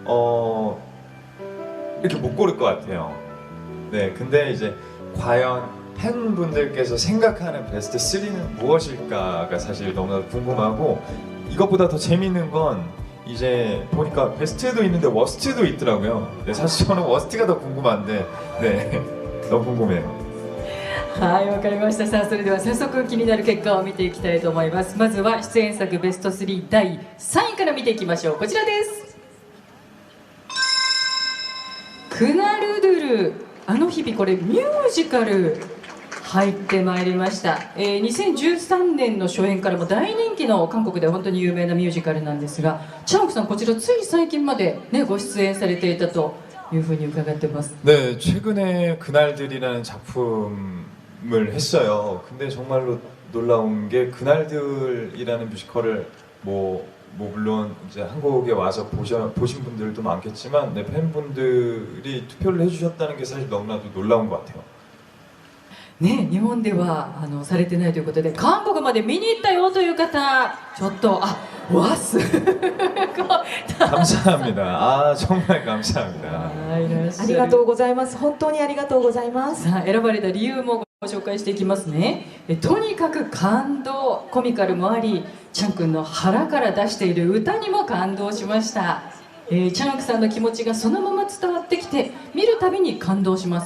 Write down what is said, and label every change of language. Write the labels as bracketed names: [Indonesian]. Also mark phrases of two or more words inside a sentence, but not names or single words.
[Korean] 이렇게 못 고를 것 같아요 네 근데 이제 과연 팬분들께서 생각하는 베스트 3는 무엇일까가 사실 너무나 궁금하고 이것보다 더 재밌는 건 이제 보니까 베스트도 있는데 워스트도 있더라고요 네, 사실 저는 워스트가 더 궁금한데 네 너무 궁금해요 [Japanese] はい、わかりました。さあ、それでは早速気になる結果を見ていきたいと思います。まずは出演作ベスト3第3位から見ていきましょう。こちらです。クナルドゥル、あの日々、これミュージカル入ってまいりました。2013年の初演からも大人気の韓国で本当に有名なミュージカルなんですが、チャンクさん、こちらつい最近まで、ね、ご出演されていたというふうに伺ってます。 [Korean] 네, 최근에 그날들이라는 작품을 했어요. 근데 정말로 놀라운 게 그날들이라는 뮤지컬을 물론 이제 한국에 와서 보신 분들도 많겠지만 내 팬분들이 투표를 해주셨다는 게 사실 너무나도 놀라운 것 같아요. [Japanese] ね、日本ではされてないということで、韓国まで見に行ったよという方、ちょっとわすごい [Korean] 감사합니다. 아 정말 감사합니다. [Japanese] はいいらっしゃるありがとうございます。本当にありがとうございます。さあ、選ばれた理由もご紹介していきますね。とにかく感動、コミカルもあり、チャン君の腹から出している歌にも感動しました。チャンクさんの気持ちがそのまま伝わってきて、見るたびに感動します。